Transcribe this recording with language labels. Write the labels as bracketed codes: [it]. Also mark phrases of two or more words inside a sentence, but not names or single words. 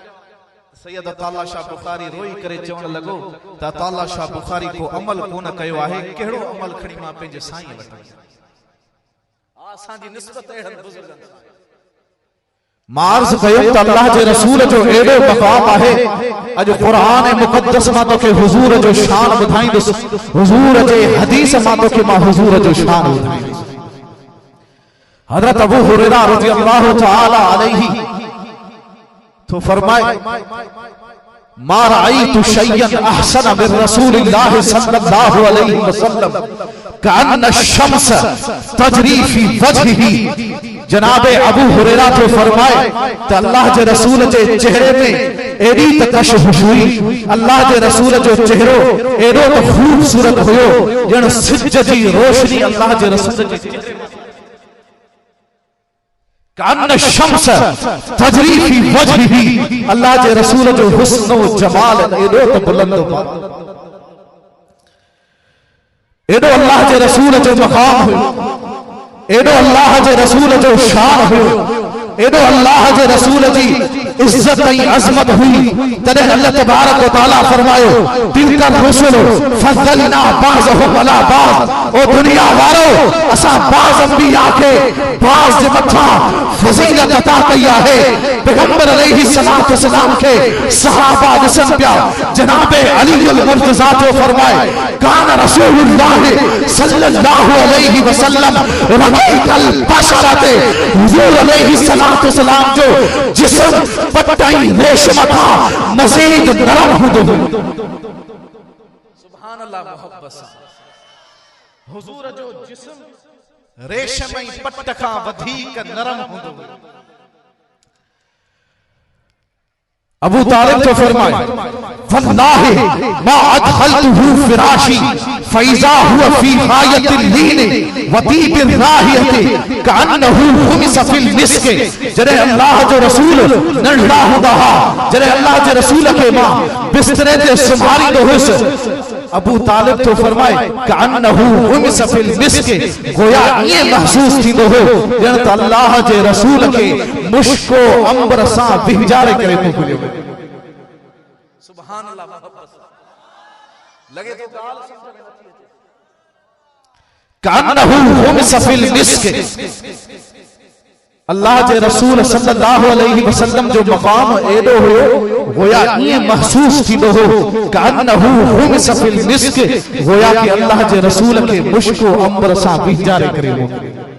[sd] सैयद अताउल्लाह शाह बुखारी रोई करे चवण लॻो त अताउल्लाह शाह बुखारी को अमल कोन कयो आहे, कहिड़ो अमल खणी मां पंहिंजे साईं वटि असांजी निस्बत अहिड़नि बुज़ुर्गनि सां। मां अर्ज़ कयो त अल्लाह जे रसूल जो एॾो मक़ाम आहे, अॼु क़ुरान मुक़द्दस मां तोखे हुज़ूर जो शान ॿुधाईंदुसि, हुज़ूर जे हदीस मां तोखे मां हुज़ूर जो शान ॿुधाईंदुसि। हज़रत अबू हुरैरा रज़ियल्लाहु तआला अलैहि तो फरमाए [ar] ما رأيت شيئا أحسن من رسول الله صلى الله عليه وسلم كأن الشمس تجري في وجهه. [sd] जनाबे अबू हुरैरा तो फरमाए त अल्लाह जे रसूल जे चेहरे में एडी तकशुफ हुई, अल्लाह जे रसूल जो चेहरो एडो त खूबसूरत हुयो जण सिज जी रोशनी अल्लाह जे रसूल जे चेहरे में [ar] كأن شمس تجري في وجهه. [sd] अल्लाह जे रसूल जो हुस्न व जमाल एडो त बुलंद हो, एडो अल्लाह जे रसूल जो मकाम हुयो, एडो अल्लाह जे रसूल जो शान हुयो, एडो अल्लाह जे रसूल जी इज्जत ऐं अज़मत हुई। तॾहिं अल्लाह तबारक व तआला फरमायो [ar] تلك الرسل فضلنا بعضهم على بعض. [sd] ओ दुनिया वारो असां बाज़ अंबिया खे बाज़ जे मथां फज़ीलत अता कई आहे। पैगंबर अलैहि सलातो सलाम के सहाबा ॾिसनि पिया, जनाबे अली अल मुर्तज़ा जो फरमाए [ar] كان رسول الله صلى الله عليه وسلم رقيق البشرة. [sd] हुज़ूर अलैहि सलातो सलाम जो जिस्म पटाई रेशम था मज़ीद नरम हुंदो। [ar] سبحان الله. [sd] मोहब्बत हुज़ूर जो जिस्म रेशम जी पट खां वधीक नरम हूंदो। अबू तालिब तो फरमाए [ar] والله ما أدخلته فراشي فإذا هو في غاية اللين وطيب الرائحة كأنه خمس في المسك. [sd] जरे अल्लाह जो रसूल नंढड़ा हूंदा हा, जरे अल्लाह जे रसूल खे मां बिस्तरे ते सुम्हारींदो हुयुसि, अबू तालिब तो फरमाए [ar] كأنه خمس في المسك, [sd] गोया ये महसूस थींदो हो ॼण त अल्लाह जे रसूल खे मुश्को अंबर सां बिहजारे करे मोकिलियो। [ar] سبحان الله, [sd] लगे तो गाल समझ में नथी अचे। [ar] كأنه خمس في المسك, [sd] अल्लाह जे रसूल सल्लल्लाहु अलैहि वसल्लम जो मकाम एडो हुयो, गोया ये महसूस थींदो हो [ar] كأنه خمس في المسك, [sd] गोया कि अल्लाह जे रसूल खे मुश्को अंबर सां बिहजारे करे मोकिलियो।